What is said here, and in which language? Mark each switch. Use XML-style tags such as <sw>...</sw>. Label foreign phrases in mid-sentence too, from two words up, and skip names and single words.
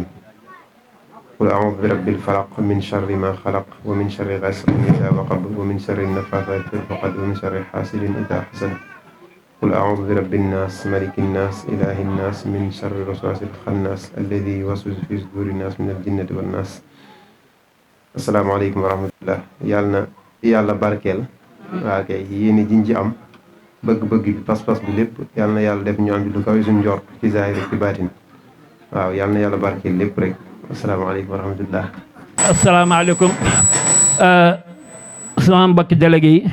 <ar>قل أعوذ برب الفلق من شر ما خلق ومن شر غاسق إذا وقب ومن شر النفاثات في العقد ومن شر حاسد إذا حسد. قل أعوذ برب الناس ملك الناس إله الناس من شر الوسواس الخناس الذي يوسوس في صدور الناس من الجنة والناس. السلام عليكم ورحمة الله.</ar> <wo>yàlla barkeel. waa kay yéen jiñ ci am bëgg-bëgg bi pas-pas bi lépp yàlla na yàlla def ñu am lu kawe suñu njort ci zaahir ci baatin. waaw yàlla na yàlla barkeel lépp rek.</wo> <ar>السلام عليكم ورحمة الله.</ar> <wo>asalaamaaleykum sama mbokki délégué yi.</wo>